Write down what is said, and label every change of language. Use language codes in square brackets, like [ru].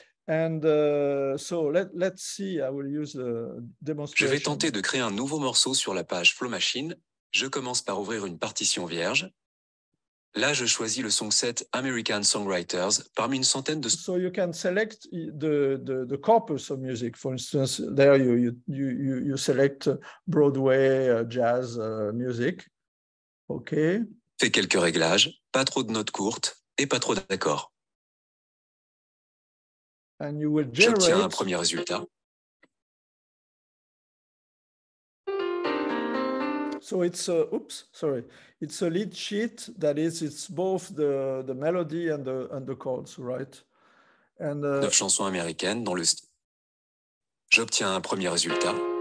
[en] And so let's see, I will use the demonstration. [fr] Je vais tenter de créer un nouveau morceau sur la page Flow Machine. Je commence par ouvrir une partition vierge. Là, je choisis le song set American Songwriters parmi une centaine de... [en] So you can select the corpus of music. For instance, there you select Broadway, jazz music. OK. [fr] Fais quelques réglages, pas trop de notes courtes et pas trop d'accords. [en] And you will [fr] J'obtiens un [en] generate... [fr] premier résultat. [en] So it's it's a lead sheet that it's both the melody and the chords, right? And [fr] 9 chansons américaines dans le style. J'obtiens un premier résultat.